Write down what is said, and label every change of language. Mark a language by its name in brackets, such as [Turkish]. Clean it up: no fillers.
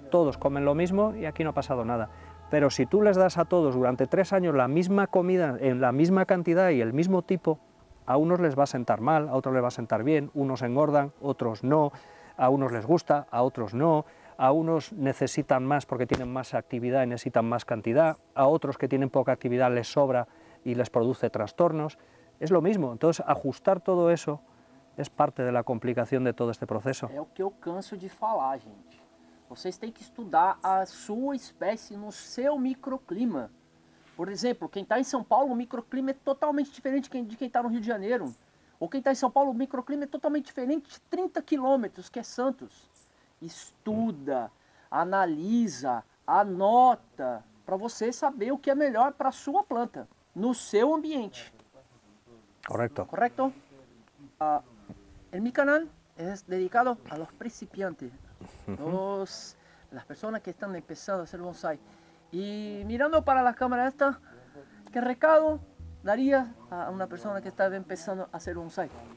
[Spanish] Todos comen lo mismo y aquí no ha pasado nada. Pero si tú les das a todos durante 3 años la misma comida en la misma cantidad y el mismo tipo, a unos les va a sentar mal, a otros les va a sentar bien, unos engordan, otros no, a unos les gusta, a otros no, a unos necesitan más porque tienen más actividad y necesitan más cantidad, a otros que tienen poca actividad les sobra y les produce trastornos. Es lo mismo, entonces ajustar todo eso es parte de la complicación de todo este proceso. [Portuguese] É o que eu canso de falar, gente. Vocês têm que estudar a sua espécie no seu microclima. Por exemplo, quem está em São Paulo, o microclima é totalmente diferente de quem está no Rio de Janeiro. Ou quem está em São Paulo, o microclima é totalmente diferente de 30 quilômetros, que é Santos. Estuda, analisa, anota, para você saber o que é melhor para a sua planta, no seu ambiente. [Spanish] Correcto. ¿Correcto? Mi canal es dedicado a los principiantes, las personas que están empezando a hacer bonsai. Y mirando para la cámara esta, ¿qué recado daría a una persona que está empezando a hacer bonsai?